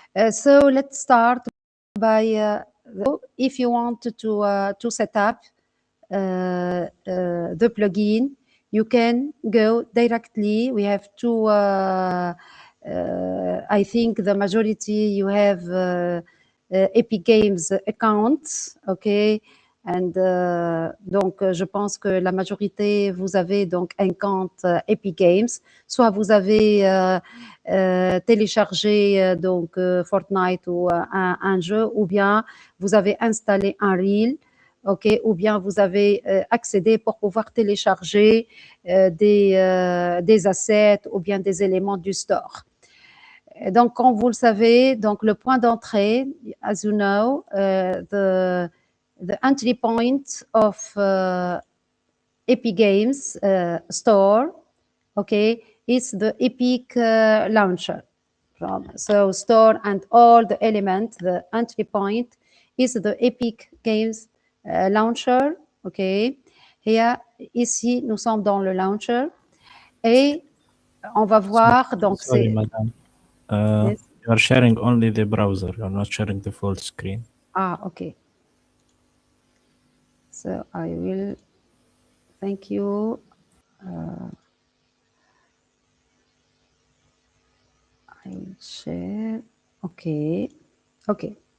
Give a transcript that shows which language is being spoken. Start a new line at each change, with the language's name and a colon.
English: So let's start by if you want to set up the plugin, you can go directly. We have two. I think the majority you have Epic Games account, okay.
French: And donc, je pense que la majorité, vous avez donc un compte Epic Games. Soit vous avez téléchargé donc Fortnite ou un jeu, ou bien vous avez installé Unreal, ok, ou bien vous avez accédé pour pouvoir télécharger des assets ou bien des éléments du store. Et donc, comme vous le savez, donc le point d'entrée,
English: as you know, the entry point of Epic Games store, okay, is the Epic launcher. So store and all the elements, the entry point is the Epic Games launcher, okay.
French: Here, ici, nous sommes dans le launcher et on va voir, donc
English: Sorry,
French: c'est...
English: madam. Yes. You are sharing only the browser. You are not sharing the full screen. Ah, okay. So I will, thank you. I will share. Okay. Okay.